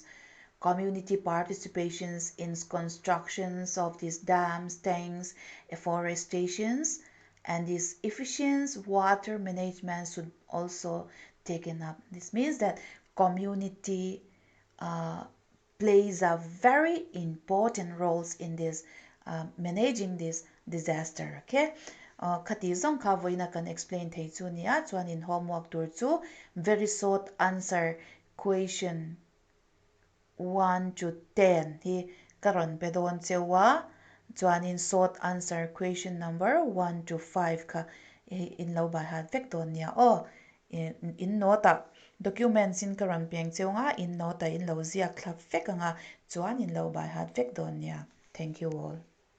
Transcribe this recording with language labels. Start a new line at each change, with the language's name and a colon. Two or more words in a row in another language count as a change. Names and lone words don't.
English: Community participations in constructions of these dams, tanks, afforestations, and this efficient water management should also taken up. This means that community uh, plays a very important roles in this managing this disaster.
Mizo: Okay, khati zong kha voina kan explain thei chu nia chuan in homework tur chu
English: very short answer question 1 to 10
Mizo: hi karon pedon chewa chuan in
English: short answer question number 1 to 5
Mizo: kha in lo ba hat vek ton nia o in nota documents in karam piang cheunga in nota in lo ziak thlap vek anga chuan in lo ba hat vek don nia.
English: Thank you all.